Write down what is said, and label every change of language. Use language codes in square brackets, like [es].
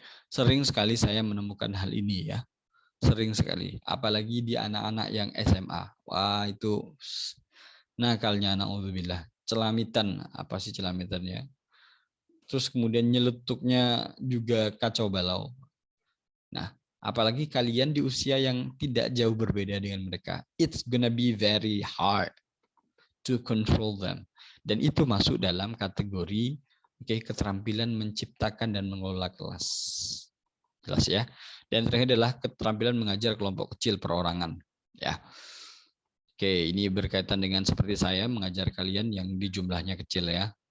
[id] Sering sekali saya menemukan hal ini ya. Sering sekali, apalagi di anak-anak yang SMA. Wah, itu nakalnya naudzubillah. Celamitan, apa sih celamitannya? Terus kemudian nyeletuknya juga kacau balau. Nah, apalagi kalian di usia yang tidak jauh berbeda dengan mereka. [en] It's gonna be very hard to control them. [id] Dan itu masuk dalam kategori keterampilan menciptakan dan mengelola kelas. Jelas ya. Dan terakhir adalah keterampilan mengajar kelompok kecil perorangan. Ya. Oke, ini berkaitan dengan seperti saya mengajar kalian yang di jumlahnya kecil ya.